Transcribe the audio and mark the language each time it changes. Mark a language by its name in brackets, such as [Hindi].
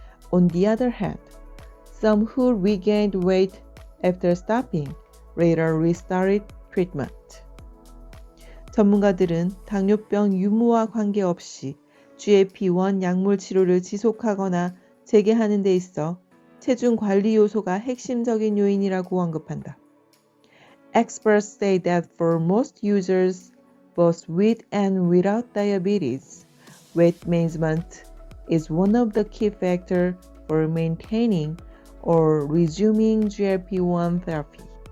[English] On the other hand, some who regained weight after stopping later restarted treatment. [Korean] 전문가들은 당뇨병 유무와 관계없이 GLP-1 약물 치료를 지속하거나 재개하는 데 있어 체중 관리 요소가 핵심적인 요인이라고 언급한다. [English] Experts say that for most users, both with and without diabetes, weight management is one of the key factors for maintaining or resuming GLP-1 therapy.